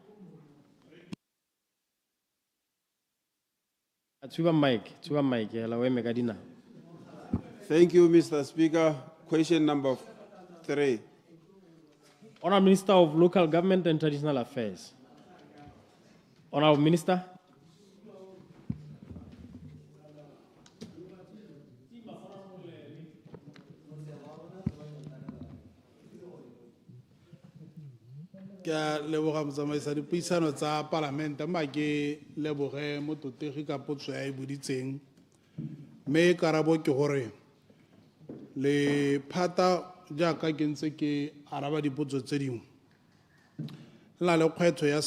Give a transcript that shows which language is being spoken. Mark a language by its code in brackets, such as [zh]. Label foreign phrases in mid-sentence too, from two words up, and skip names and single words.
[en] Tsuba mic, hello, Megadina. Thank you, Mr. Speaker. Question number 3. Honorable Minister of Local Government and Traditional Affairs. Honorable Minister. [tn] Ke leboga motsamaisa dipuisano tsa parlamente ma ke leboge mototegi ka potso ya e boditseng me karabo ke gore le phata jaaka ke ntse ke araba dipotso tse dingwe la le kgwetho ya